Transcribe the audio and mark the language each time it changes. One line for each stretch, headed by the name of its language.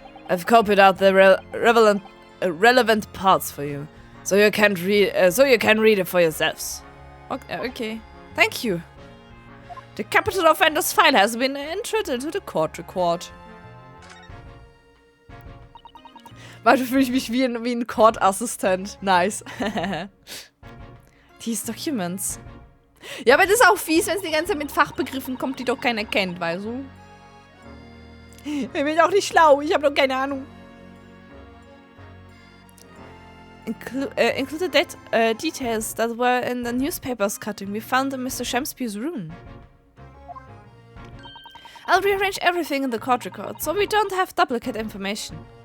English: I've copied out the relevant parts for you, so you can read it for yourselves. Okay, thank you. The capital offender's file has been entered into the court record.
German: Manchmal fühle ich mich wie ein Court-Assistent.
English: Nice. These documents.
German: Ja, aber das ist auch fies, wenn es die ganze Zeit mit Fachbegriffen kommt, die doch keiner kennt, weißt du? Ich bin auch nicht schlau, ich habe doch keine Ahnung.
English: Included details that were in the newspaper's cutting we found in Mr. Shamspeare's room. I'll rearrange everything in the court record, so we don't have duplicate information.